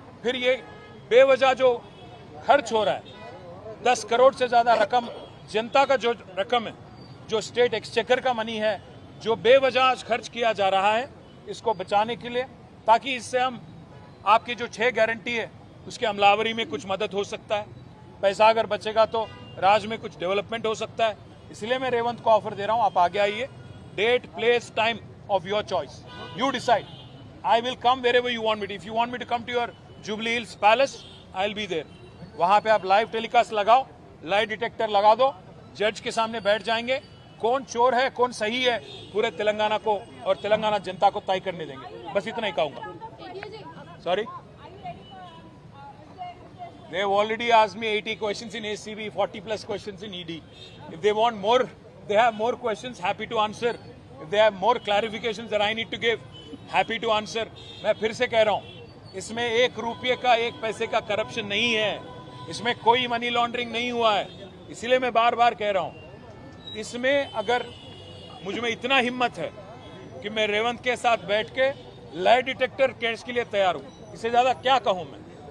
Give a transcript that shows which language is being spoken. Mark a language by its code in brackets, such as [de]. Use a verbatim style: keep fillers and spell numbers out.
[hi] फिर ये बेवजह जो खर्च हो रहा है, दस करोड़ से ज़्यादा रकम जनता का जो रकम है, जो स्टेट एक्सचेकर का मनी है, जो बेवजह आज खर्च किया जा रहा है, इसको बचाने के लिए, ताकि इससे हम आपकी जो छः गारंटी है उसके अमलावरी में कुछ मदद हो सकता है. पैसा अगर बचेगा तो राज्य में कुछ डेवलपमेंट हो सकता है. इसलिए मैं रेवंत को ऑफर दे रहा हूँ, आप आगे आइए, [en] Date place time of your choice, you decide. I will come wherever you want me to. If you want me to come to your Jubilee Hills Palace, I will be there. [hi] वहाँ पे आप live telecast लगाओ, live detector लगा दो, judge के सामने बैठ जाएंगे. कौन चोर है, कौन सही है, पूरे तेलंगाना को और तेलंगाना जनता को तय करने देंगे. बस इतना ही कहूँगा. Sorry. [en] They have already asked me eighty questions in A C B, forty plus questions in E D. If they want more, they have more questions, happy to answer. If they have more clarifications that I need to give, happy to answer. [hi] मैं फिर से कह रहा हूँ, इसमें एक रुपये का एक पैसे का करप्शन नहीं है, इसमें कोई मनी लॉन्ड्रिंग नहीं हुआ है। इसलिए मैं बार बार कह रहा हूँ, इसमें अगर मुझ में इतना हिम्मत है कि मैं रेवंत के साथ बैठ के लाइ डिटेक्टर केस के लिए तैयार हूँ, इससे ज़्यादा क्या कहूँ मैं?